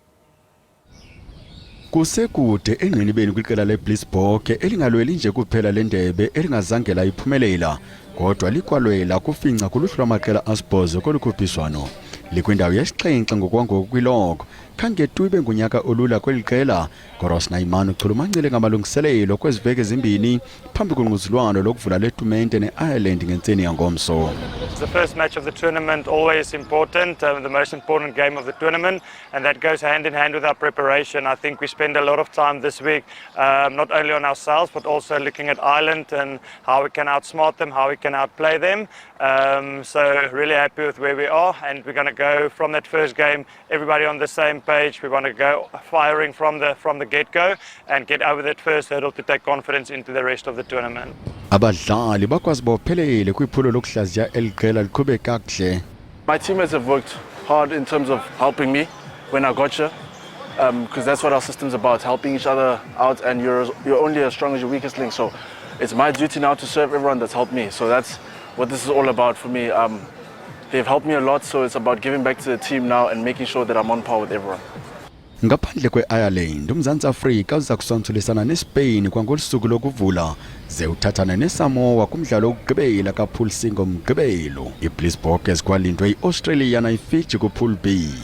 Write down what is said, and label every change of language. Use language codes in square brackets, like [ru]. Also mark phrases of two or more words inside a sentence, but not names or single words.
[xh] Kusekude engqinibeni kwiqela leBlitzbok elingalweli nje kuphela lendebe elingazange layiphumelela kodwa likwalwela kufinca kuluhlu lwamaqela asibhozo kolukhuphiswano. Likwindawo yesixhenxe ngokwangoku kwilog khangetu ibe ngunyaka olula kweli qela kodwa uSneyman uchulumancile ngamalungiselelo kweziveki ezimbini phambi kongquzulwano lokuvula letumente ne-Ireland ngentseni yangomso. [en] It's the first match of the tournament, always important, the most important game of the tournament, and that goes hand in hand with our preparation. I think we spend a lot of time this week, not only on ourselves, but also looking at Ireland and how we can outsmart them, how we can outplay them. So really happy with where we are, and we're going to go from that first game, everybody on the same page. We want to go firing from the get-go and get over that first hurdle to take confidence into the rest of the tournament. [xh] Abadlali bakwazi bophelele kwiphulo lokuhlaziya eli qela liqhube kakuhle. [en] My teammates have worked hard in terms of helping me when I got here, because that's what our system's about, helping each other out, and you're only as strong as your weakest link. So it's my duty now to serve everyone that's helped me. So that's what this is all about for me. They've helped me a lot, so it's about giving back to the team now and making sure that I'm on par with everyone. [xh] Ngaphandle kwe-Ireland uMzantsi Afrika uza kusonsulisana neSpain kwangolusuku lokuvula ze uthathana neSamoa kumdlalo wokugqibela kaPool C ngomgqibelo. iBlitzbok ezikwalindwe iAustralia nayiFiji kuPool B.